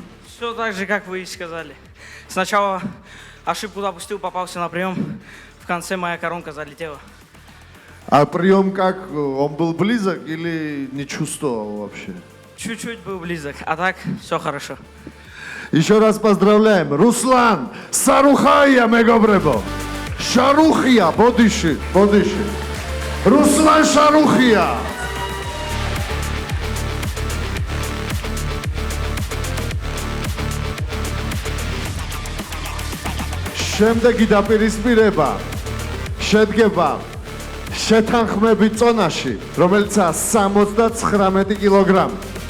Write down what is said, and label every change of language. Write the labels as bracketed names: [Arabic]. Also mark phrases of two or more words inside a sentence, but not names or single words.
[Russian] Все так же, как вы и сказали. Сначала ошибку допустил, попался на прием. В конце моя коронка залетела. А прием как? Он был близок или не чувствовал вообще? Чуть-чуть был близок, а так все хорошо. Еще раз поздравляем. [Georgian] Руслан Сарухая, мегобребо. Шарухия, бодиши. Руслан Шарухия. შემდეგი დაპირისპირება შედგება შეთანხმებით წონაში, რომელიცაა 79 კილოგრამი.